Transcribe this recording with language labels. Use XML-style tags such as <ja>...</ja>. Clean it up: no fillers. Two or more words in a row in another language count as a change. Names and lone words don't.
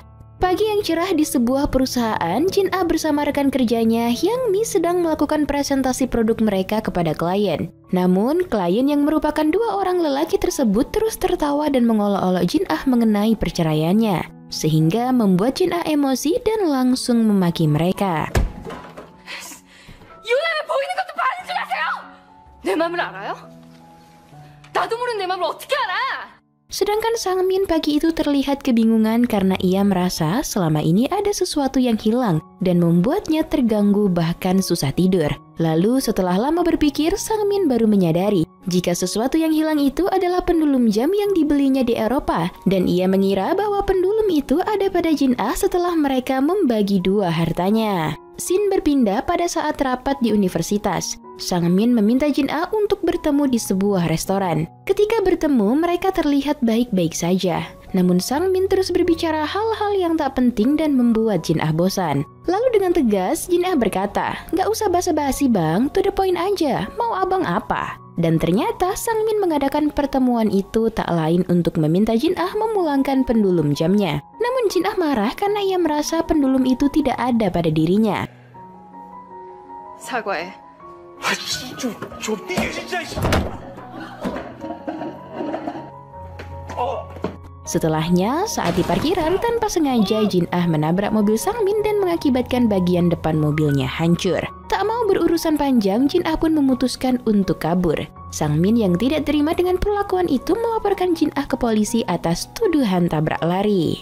<id>Pagi yang cerah di sebuah perusahaan, Jin Ah bersama rekan kerjanya Hyang Mi sedang melakukan presentasi produk mereka kepada klien. Namun, klien yang merupakan dua orang lelaki tersebut terus tertawa dan mengolok-olok Jin Ah mengenai perceraiannya. sehingga membuat Jin Ah emosi dan langsung memaki mereka.</id> <ko>유나에 보이는 것도 반인 줄 아세요? 내 맘을 알아요? 나도 모르는 내 맘을 어떻게 알아?</ko> <id>Sedangkan Sang Min pagi itu terlihat kebingungan karena ia merasa selama ini ada sesuatu yang hilang dan membuatnya terganggu bahkan susah tidur. Lalu setelah lama berpikir, Sang Min baru menyadari jika sesuatu yang hilang itu adalah pendulum jam yang dibelinya di Eropa, dan ia mengira bahwa pendulum itu ada pada Jin Ah setelah mereka membagi dua hartanya. Scene berpindah pada saat rapat di universitas. Sang Min meminta Jin Ah untuk bertemu di sebuah restoran. Ketika bertemu, mereka terlihat baik-baik saja. Namun Sang Min terus berbicara hal-hal yang tak penting dan membuat Jin Ah bosan. Lalu dengan tegas, Jin Ah berkata, "Gak usah basa-basi bang,</id> <en>to the point</en> <id>aja, mau abang apa?" Dan ternyata Sang Min mengadakan pertemuan itu tak lain untuk meminta Jin Ah memulangkan pendulum jamnya. Namun Jin Ah marah karena ia merasa pendulum itu tidak ada pada dirinya.</id> <ko>사과해. 좀 삐게 진짜.</ko> <id>Setelahnya, saat di parkiran, tanpa sengaja Jin Ah menabrak mobil Sang Min dan mengakibatkan bagian depan mobilnya hancur. Tak mau berurusan panjang, Jin Ah pun memutuskan untuk kabur. Sang Min yang tidak terima dengan perlakuan itu melaporkan Jin Ah ke polisi atas tuduhan tabrak lari.</id>